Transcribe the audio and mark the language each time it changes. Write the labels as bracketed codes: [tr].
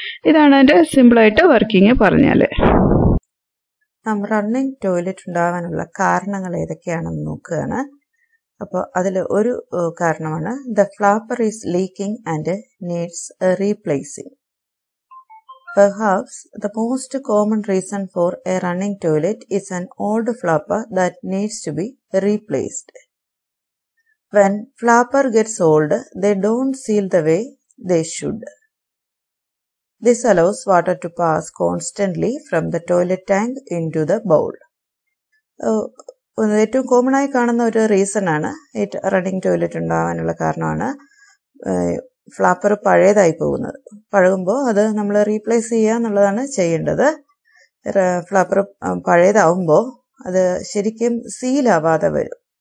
[ml] ഇതാണ് അതിൻ്റെ സിമ്പിളായിട്ട് വർക്കിങ് പറഞ്ഞാൽ. റണ്ണിങ് ടോയ്ലറ്റ് ഉണ്ടാകാനുള്ള കാരണങ്ങൾ ഏതൊക്കെയാണെന്ന് നോക്കുകയാണ്. അപ്പോൾ അതിൽ ഒരു കാരണമാണ് [en] The flapper is leaking and needs replacing. Perhaps the most common reason for a running toilet is an old flapper that needs to be replaced. When flapper gets old, they don't seal the way they should. This allows water to pass constantly from the toilet tank into the bowl. [ml] ഏറ്റവും common ആയി കാണുന്ന ഒരു reason ആണ് ഈ running toilet ഉണ്ടാകാനുള്ള കാരണമാണ് flapper പഴയതായി പോകുന്നത്. പഴകുമ്പോൾ അത് നമ്മൾ റീപ്ലേസ് ചെയ്യുക എന്നുള്ളതാണ് ചെയ്യേണ്ടത്. ഫ്ലാപ്പർ പഴയതാവുമ്പോൾ അത് ശരിക്കും സീലാവാതെ വരും.